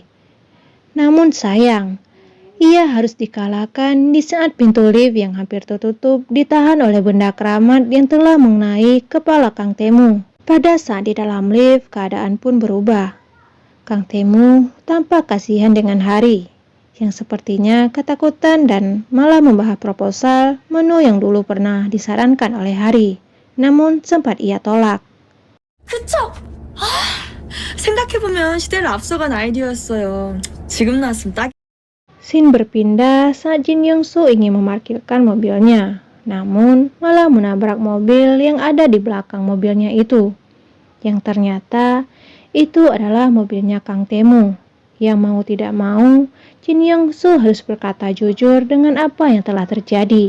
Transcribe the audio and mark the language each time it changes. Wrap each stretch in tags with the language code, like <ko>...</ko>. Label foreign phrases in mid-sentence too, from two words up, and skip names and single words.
<id>Namun sayang, ia harus dikalahkan di saat pintu lift yang hampir tertutup ditahan oleh benda keramat yang telah mengenai kepala Kang Tae-moo. Pada saat di dalam lift, keadaan pun berubah. Kang Tae-moo tampak kasihan dengan Hari, yang sepertinya ketakutan dan malah membahas proposal menu yang dulu pernah disarankan oleh Hari, namun sempat ia tolak.</id> <ko>그쵸? 생각해보면 시대를 앞서간 아이디어였어요. 지금 나왔으면 딱.</ko> <id>Scene berpindah saat Jin Yong-soo ingin memarkirkan mobilnya, namun malah menabrak mobil yang ada di belakang mobilnya itu, yang ternyata itu adalah mobilnya Kang Tae-moo. Yang mau tidak mau, Jin Yong-soo harus berkata jujur dengan apa yang telah terjadi.</id>